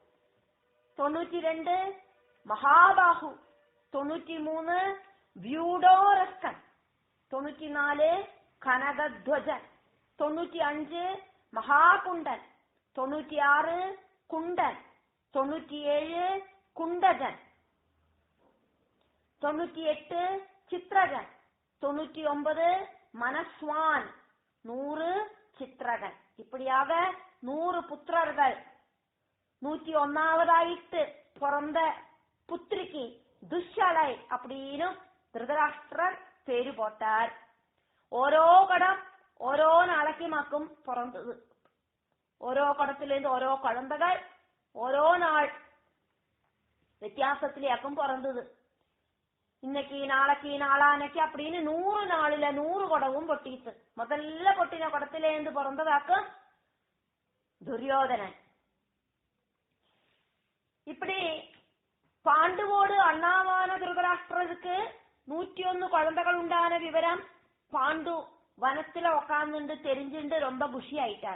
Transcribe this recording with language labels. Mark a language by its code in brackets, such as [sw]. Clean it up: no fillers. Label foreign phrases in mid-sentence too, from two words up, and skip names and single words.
[ta] 92 മഹാബാഹു, 93 വ്യൂഢോരസ്കൻ, 94 കനകധ്വജൻ, 95 മഹാകുണ്ടൻ, 96 കുണ്ടൻ, 97 കുണ്ടജൻ, 98 ചിത്രകൻ, 99 മനസ്വാൻ, 100 ചിത്രകൻ. இப்படியாக 100 புத்திரர்கள். 101ஆவதாயிட்டு பிறந்த புத்திரிக்கு துஷலை அப்படின்னு திருதராஷ்டிரர் பேரு போட்டார். ஓரோ குடம் ஓரோ நாளைக்குமாக்கும் பிறந்தது. ஓரோ குடத்திலேந்து ஓரோ குழந்தைகள் ஓரோ நாள் வித்தியாசத்திலேக்கும் பிறந்தது. இன்னைக்கு நாளைக்கு நாளானைக்கு அப்படின்னு 100 நாளில 100 குடவும் பொட்டிட்டு முதல்ல பொட்டின குடத்திலேந்து பிறந்ததாக்கும் துரியோதனன். இப்படி பாண்டுவோடு அண்ணாவான திருதராஷ்டிரருக்கு 101 குழந்தைகள் உண்டான விவரம் பாண்டு வனத்துல உக்காந்துண்டு தெரிஞ்சுண்டு ரொம்ப குஷி ஆயிட்டார்.